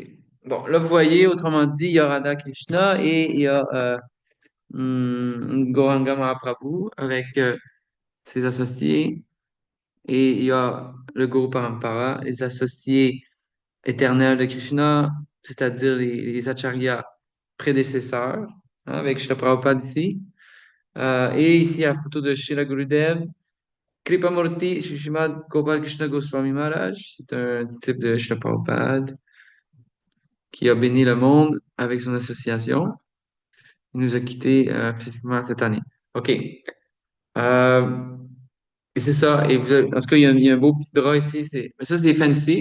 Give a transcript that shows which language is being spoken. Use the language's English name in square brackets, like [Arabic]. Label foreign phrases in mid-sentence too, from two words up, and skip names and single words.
[French] Bon, là, vous voyez, autrement dit, il y a Radha Krishna et il y a Gauranga Mahaprabhu avec ses associés. Et il y a le Guru Parampara, les associés éternels de Krishna, c'est-à-dire les acharyas prédécesseurs, hein, avec Srila Prabhupada ici. Et ici, il y a la photo de Srila Gurudev. Kripamurti Shri Srimad Gopal Krishna Goswami Maharaj, c'est un type de Srila Prabhupada qui a béni le monde avec son association. Il nous a quittés physiquement cette année. OK. Euh, Et c'est ça. En tout cas, il y a un beau petit drap ici. Mais ça, c'est fancy.